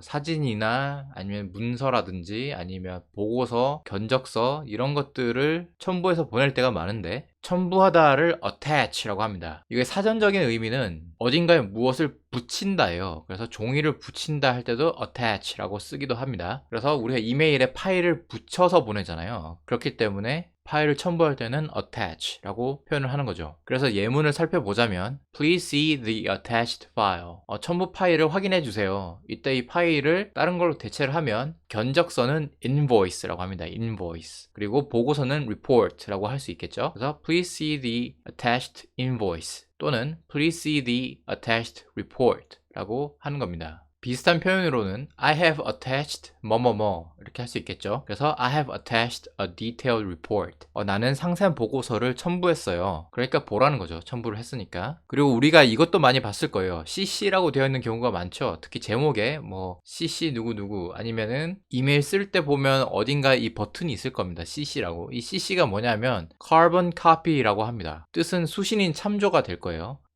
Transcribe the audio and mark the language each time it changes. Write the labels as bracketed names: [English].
[Korean] 사진이나 아니면 문서라든지 아니면 보고서, 견적서 이런 것들을 첨부해서 보낼 때가 많은데 첨부하다를 attach라고 합니다. 이게 사전적인 의미는 어딘가에 무엇을 붙인다예요. 그래서 종이를 붙인다 할 때도 attach라고 쓰기도 합니다. 그래서 우리가 이메일에 파일을 붙여서 보내잖아요. 그렇기 때문에 파일을 첨부할 때는 attach라고 표현을 하는 거죠. 그래서 예문을 살펴보자면 [English] Please see the attached file. [Korean] 첨부 파일을 확인해 주세요. 이때 이 파일을 다른 걸로 대체를 하면 견적서는 invoice라고 합니다. [English] invoice. [Korean] 그리고 보고서는 report라고 할 수 있겠죠. 그래서 [English] Please see the attached invoice [Korean] 또는 [English] Please see the attached report [Korean] 라고 하는 겁니다. 비슷한 표현으로는 [English] I have attached [Korean] 뭐뭐뭐 이렇게 할 수 있겠죠. 그래서 [English] I have attached a detailed report. [Korean] 나는 상세한 보고서를 첨부했어요. 그러니까 보라는 거죠. 첨부를 했으니까. 그리고 우리가 이것도 많이 봤을 거예요. CC라고 되어 있는 경우가 많죠. 특히 제목에 뭐 CC 누구누구 아니면은 이메일 쓸 때 보면 어딘가 이 버튼이 있을 겁니다. CC라고. 이 CC가 뭐냐면 carbon copy라고 합니다. 뜻은 수신인 참조가 될 거예요.